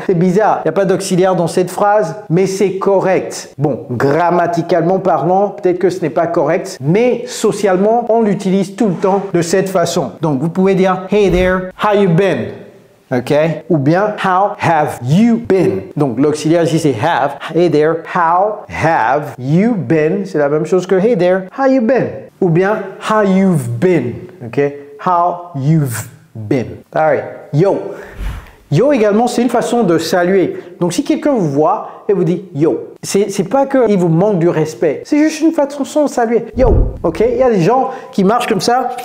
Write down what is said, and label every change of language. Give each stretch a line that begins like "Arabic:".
French: C'est bizarre, il n'y a pas d'auxiliaire dans cette phrase, mais c'est correct. Bon, grammaticalement parlant, peut-être que ce n'est pas correct, mais socialement, on l'utilise tout le temps de cette façon. Donc, vous pouvez dire,
English: hey there, how you been? OK?
French: Ou bien,
English: how have you been?
French: Donc, l'auxiliaire ici, c'est have.
English: Hey there, how have you been?
French: C'est la même chose que
English: hey there, how you been?
French: Ou bien,
English: how you've been. OK? How you've been. All right. Yo.
French: Yo également, c'est une façon de saluer. Donc, si quelqu'un vous voit et vous dit yo, c'est pas qu'il vous manque du respect. C'est juste une façon de saluer. Yo. OK? Il y a des gens qui marchent comme ça.